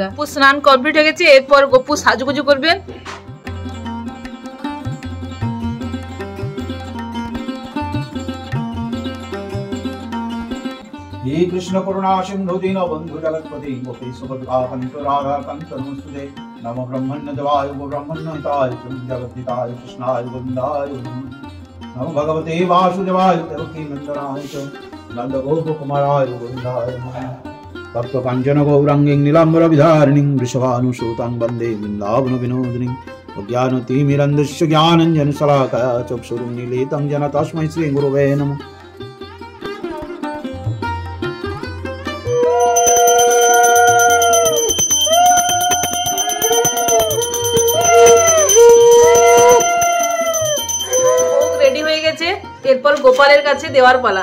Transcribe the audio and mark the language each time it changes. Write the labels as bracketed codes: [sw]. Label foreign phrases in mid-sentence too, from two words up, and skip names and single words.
[bn] গোপু স্নান কমপ্লিট হয়ে গেছে, এরপর গোপু সাজুগুজু করবেন। [sa] हे कृष्ण करुणा सिंधु दीनबंधु जगत्पति गोपेश गोपिकांत राधाकांत नमस्ते नमो ब्रह्मण्य देवाय ब्रह्मण्य हिताय जगद्धिताय कृष्णाय गोविंदाय नमो भगवते वासुदेवाय देवकी नंदनाय च नंद गोप कुमाराय गोविंदाय भक्त कांचन गौरांगीं नीलांबर विधारिणीं वृषभानुसुतां वन्दे वृन्दावन विनोदिनीं ज्ञानतिमिरन्धस्य ज्ञानञ्जन शलाकया चक्षुरुन्मीलितं येन तस्मै श्री गुरवे नमः। [bn] এরপর গোপালের কাছে দেওয়ার পালা।